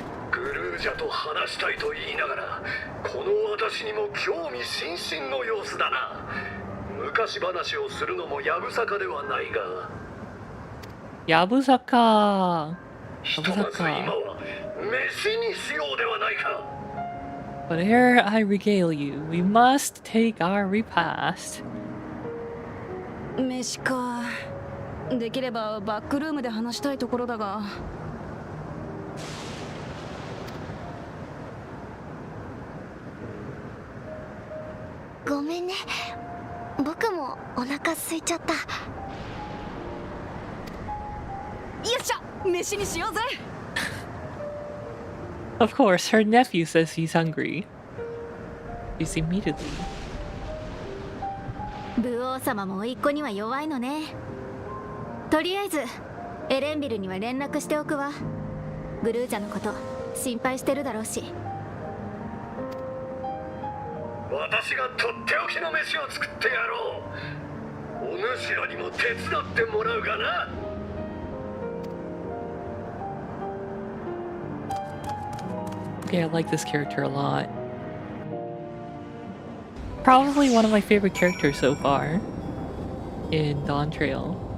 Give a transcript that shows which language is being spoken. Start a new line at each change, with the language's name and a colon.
Japanese: グルージャと話したいと言いながら、この私にも興味津々の様子だな。昔話をするのもやぶさかではないが。
Korean: 야부사카.
Japanese: ひとまず今は飯にしようではないか。
English: But ere I regale you, we must take our repast.
Japanese: 飯か。できればバックルームで話したいところだが。ごめんね、僕もお腹空いちゃった。よっしゃ、飯にしようぜ。
English: Of course, her nephew says he's hungry. She's immediately.
Japanese: 武王様も甥っ子には弱いのね。とりあえずエレンビルには連絡しておくわ。グルージャのこと心配してるだろうし。私がとっておきの飯を作ってやろう。お主らにも手伝ってもらうがな。
English: Okay, I like this character a lot. Probably one of my favorite characters so far in Dawntrail.